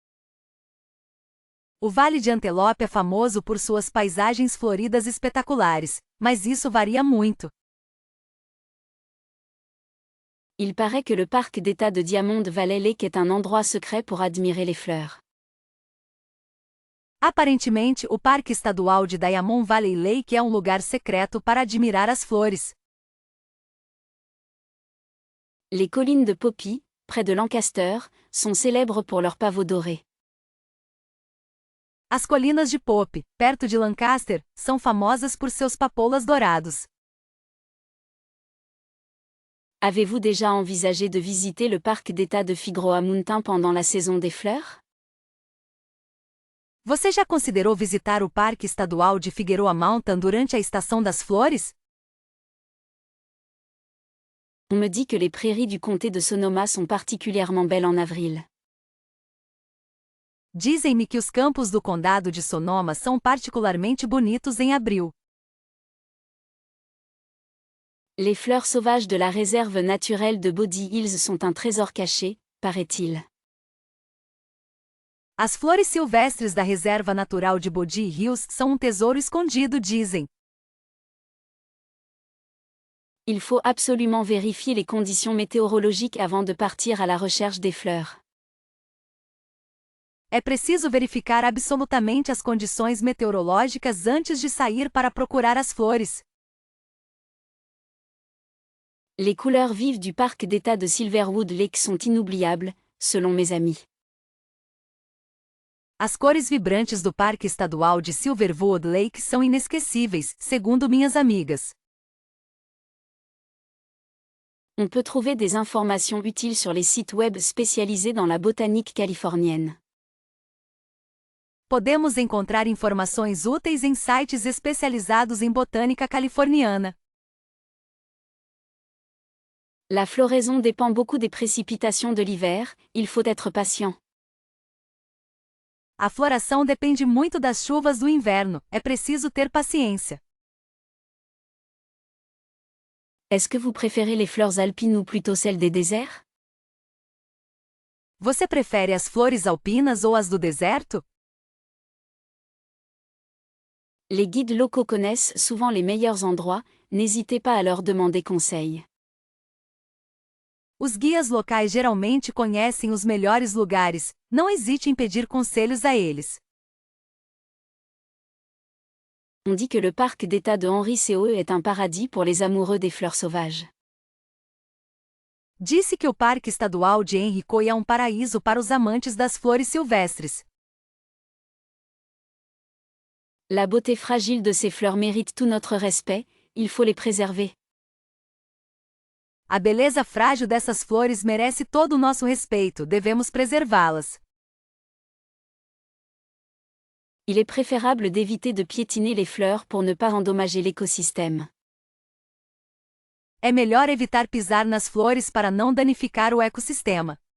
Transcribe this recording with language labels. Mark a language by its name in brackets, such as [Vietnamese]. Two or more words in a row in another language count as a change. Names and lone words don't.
[Portuguese] O Vale de Antelope é famoso por suas paisagens floridas espetaculares, mas isso varia muito. [French] Il paraît que le parc d'État de Diamond Valley Lake est un endroit secret pour admirer les fleurs. [Portuguese] Aparentemente, o Parque Estadual de Diamond Valley Lake é um lugar secreto para admirar as flores. [French] Les collines de Poppy, près de Lancaster, sont célèbres pour leurs pavots dorés. [Portuguese] As colinas de Pope, perto de Lancaster, são famosas por seus papoulas dourados. [French] Avez-vous déjà envisagé de visiter le parc d'État de Figueroa Mountain pendant la saison des fleurs? [Portuguese] Você já considerou visitar o Parque Estadual de Figueroa Mountain durante a estação das flores? [French] On me dit que les prairies du comté de Sonoma sont particulièrement belles en avril. [Portuguese] Dizem-me que os campos do condado de Sonoma são particularmente bonitos em abril. [French] Les fleurs sauvages de la réserve naturelle de Body Hills sont un trésor caché, paraît-il. [Portuguese] As flores silvestres da reserva natural de Body Hills são um tesouro escondido, dizem. [French] Il faut absolument vérifier les conditions météorologiques avant de partir à la recherche des fleurs. [Portuguese] É preciso verificar absolutamente as condições meteorológicas antes de sair para procurar as flores. [French] Les couleurs vives du parc d'État de Silverwood Lake sont inoubliables, selon mes amis. [Portuguese] As cores vibrantes do Parque Estadual de Silverwood Lake são inesquecíveis, segundo minhas amigas. [French] On peut trouver des informations utiles sur les sites web spécialisés dans la botanique californienne. [Portuguese] Podemos encontrar informações úteis em sites especializados em botânica californiana. [French] La floraison dépend beaucoup des précipitations de l'hiver, il faut être patient. [Portuguese] A floração depende muito das chuvas do inverno, é preciso ter paciência. [French] Est-ce que vous préférez les fleurs alpines ou plutôt celles des déserts? [Portuguese] Você prefere as flores alpinas ou as do deserto? [French] Les guides locaux connaissent souvent les meilleurs endroits, n'hésitez pas à leur demander conseil. [Portuguese] Os guias locais geralmente conhecem os melhores lugares, não hesite em pedir conselhos a eles. [French] On dit que le parc d'État de Henry Coe est un paradis pour les amoureux des fleurs sauvages. [Portuguese] Disse que o Parque Estadual de Henry Coe é um paraíso para os amantes das flores silvestres. [French] La beauté fragile de ces fleurs mérite tout notre respect, il faut les préserver. [Portuguese] A beleza frágil dessas flores merece todo o nosso respeito, devemos preservá-las. [French] Il est préférable d'éviter de piétiner les fleurs pour ne pas endommager l'écosystème. [Portuguese] É melhor evitar pisar nas flores para não danificar o ecossistema.